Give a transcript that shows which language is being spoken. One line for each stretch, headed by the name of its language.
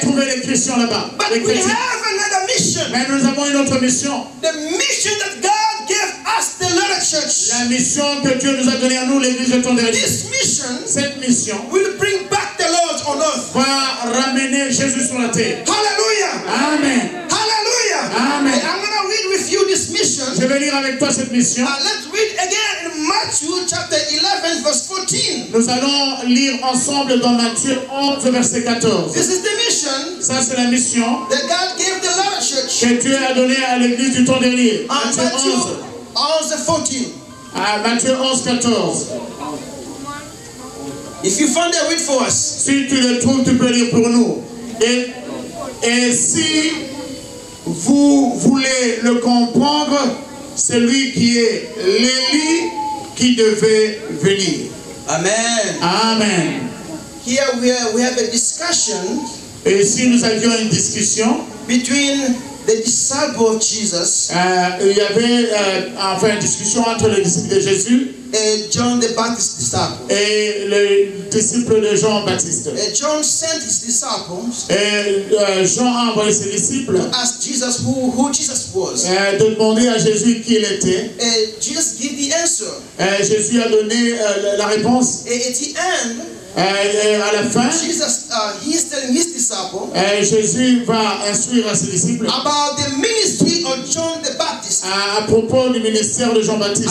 French: trouver les chrétiens là-bas.
English: But
French: Les
English: we
French: chrétiens.
English: have another mission.
French: Mais nous avons une autre mission.
English: The mission that God gave us, the little church.
French: La mission que Dieu nous a donnée à nous, l'église de ton dernier.
English: This mission
French: Cette mission
English: will bring back the Lord on earth.
French: va ramener Jésus sur la terre.
English: Hallelujah. Amen. Hallelujah. Amen. And I'm going to read with you this mission.
French: Je vais lire avec toi cette mission.
English: Let's read again in Matthew chapter 11 verse 14.
French: Nous allons lire ensemble dans Matthieu 11, verset 14.
English: This is the mission
French: Ça, c'est la mission
English: that God gave the little church.
French: que Dieu a donnée à l'église du temps dernier. Matthieu
English: Matthew 11. 11:14.
French: Matthieu 11, 14.
English: If you find that, read for us.
French: Si tu le trouves, tu peux lire pour nous. Et si vous voulez le comprendre, c'est lui qui est l'Élie qui devait venir.
English: Amen. Amen. Here we have a discussion
French: Et ici, nous avions une discussion.
English: between the disciple of Jesus
French: Il y avait enfin une discussion entre les disciples de Jésus
English: and John the Baptist disciple.
French: et les disciples de Jean-Baptiste.
English: John sent his disciples
French: Et Jean a envoyé ses disciples
English: to ask Jesus who Jesus was.
French: de demander à Jésus qui il était.
English: Jesus gave the answer.
French: Jésus a donné la réponse.
English: At the end,
French: À la fin,
English: Jesus he is telling his disciple
French: Jésus va instruire à ses disciples
English: about the ministry of John the Baptist,
French: à propos du ministère de Jean-Baptiste,